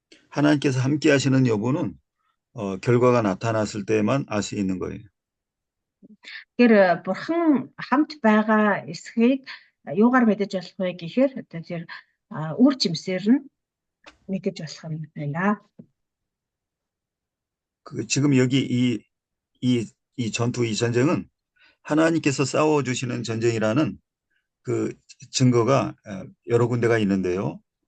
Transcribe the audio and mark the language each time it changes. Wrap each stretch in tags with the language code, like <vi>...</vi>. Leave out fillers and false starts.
<ko>하나님께서 함께 하시는 여부는 결과가 나타났을 때만 알 수 있는 거예요.</ko> <mn>Тэр бурхан хамт байгаа эсхийг юугаар мэдэж болох вэ гэхээр тэр үр жимсээр нь мэдэж болох юм байна.</mn> <ko>지금 여기 이 전쟁은 하나님께서 싸워주시는 전쟁이라는 그 증거가 여러 군데가 있는데요.</ko>